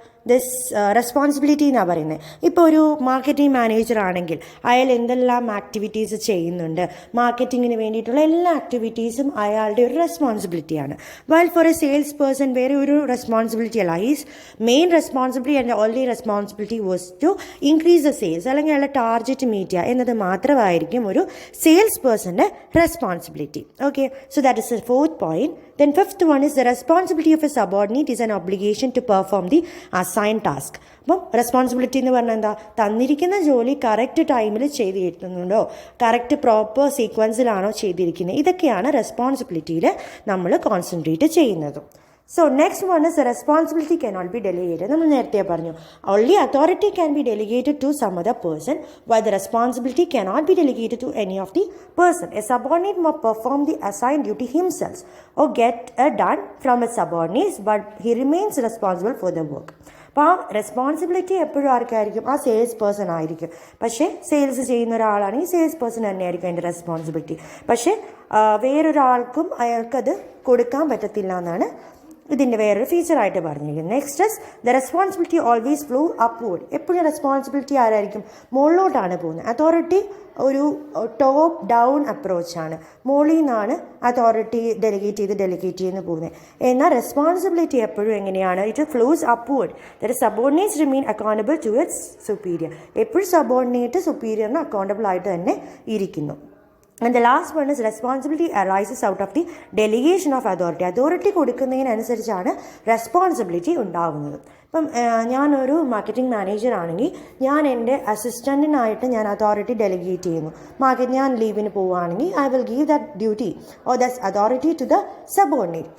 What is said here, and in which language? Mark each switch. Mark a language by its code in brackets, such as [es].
[ml] This responsibility എന്നാണ് പറയുന്നത്. ഇപ്പോൾ ഒരു മാർക്കറ്റിംഗ് മാനേജർ ആണെങ്കിൽ അയാൾ എന്തെല്ലാം ആക്ടിവിറ്റീസ് ചെയ്യുന്നുണ്ട്, മാർക്കറ്റിങ്ങിന് വേണ്ടിയിട്ടുള്ള എല്ലാ ആക്ടിവിറ്റീസും അയാളുടെ ഒരു റെസ്പോൺസിബിലിറ്റിയാണ്. [en] while for a sales person [ml] വേറെ ഒരു റെസ്പോൺസിബിലിറ്റി അല്ല. [en] his main responsibility and only responsibility was to increase the sales, [ml] അല്ലെങ്കിൽ അയാളുടെ ടാർഗറ്റ് മീറ്റ് ചെയ്യുക എന്നത് മാത്രമായിരിക്കും ഒരു സെയിൽസ് പേഴ്സൻ്റെ responsibility. [en] Okay, so that is the fourth point. Then fifth one is the responsibility of a subordinate is an obligation to perform the assigned task. [ml] അപ്പം responsibility എന്ന് പറഞ്ഞാൽ എന്താ, തന്നിരിക്കുന്ന ജോലി കറക്റ്റ് ടൈമിൽ ചെയ്തിരിക്കുന്നുണ്ടോ, കറക്റ്റ് പ്രോപ്പർ സീക്വൻസിലാണോ ചെയ്തിരിക്കുന്നത്, ഇതൊക്കെയാണ് റെസ്പോൺസിബിലിറ്റിയിൽ നമ്മൾ കോൺസെൻട്രേറ്റ് ചെയ്യുന്നത്. [en] So next one is the responsibility cannot be delegated. [ml] നമ്മൾ നേരത്തെ പറഞ്ഞു, [en] only authority can be delegated to some other person, while the responsibility cannot be delegated to any of the person. A subordinate must perform the assigned duty himself or get it done from his subordinates, but he remains responsible for the work. [ml] അപ്പോൾ ആ responsibility എപ്പോഴും ആർക്കായിരിക്കും, ആ sales person ആയിരിക്കും. പക്ഷേ sales ചെയ്യുന്ന ഒരാളാണെങ്കിൽ sales person തന്നെയായിരിക്കും അതിൻ്റെ റെസ്പോൺസിബിലിറ്റി. പക്ഷേ വേറൊരാൾക്കും അയാൾക്കത് കൊടുക്കാൻ പറ്റത്തില്ല എന്നാണ് ഇതിൻ്റെ വേറൊരു ഫീച്ചറായിട്ട് പറഞ്ഞിരിക്കുന്നത്. [en] Next is the responsibility always flow upward. [ml] എപ്പോഴും റെസ്പോൺസിബിലിറ്റി ആരായിരിക്കും, മുകളിലോട്ടാണ് പോകുന്നത്. അതോറിറ്റി ഒരു ടോപ്പ് ഡൗൺ അപ്രോച്ചാണ്, മുകളിൽ നിന്നാണ് അതോറിറ്റി ഡെലിഗേറ്റ് ചെയ്ത് പോകുന്നത്. എന്നാൽ റെസ്പോൺസിബിലിറ്റി എപ്പോഴും എങ്ങനെയാണ്, [en] It flows upward. That subordinates remain accountable to its superior. [ml] എപ്പോഴും സബോർഡിനേറ്റ് സുപ്പീരിയറിന് അക്കൗണ്ടബിൾ ആയിട്ട് തന്നെ ഇരിക്കുന്നു. [en] And the last one is responsibility arises out of the delegation of authority. [ml] Authority കൊടുക്കുന്നതിനനുസരിച്ചാണ് responsibility ഉണ്ടാകുന്നത്. ഇപ്പം ഞാനൊരു മാർക്കറ്റിംഗ് മാനേജർ ആണെങ്കിൽ ഞാൻ എൻ്റെ അസിസ്റ്റൻറ്റിനായിട്ട് ഞാൻ അതോറിറ്റി ഡെലിഗേറ്റ് ചെയ്യുന്നു. ഞാൻ ലീവിന് പോവുകയാണെങ്കിൽ [en] I will give that duty or that authority to the subordinate.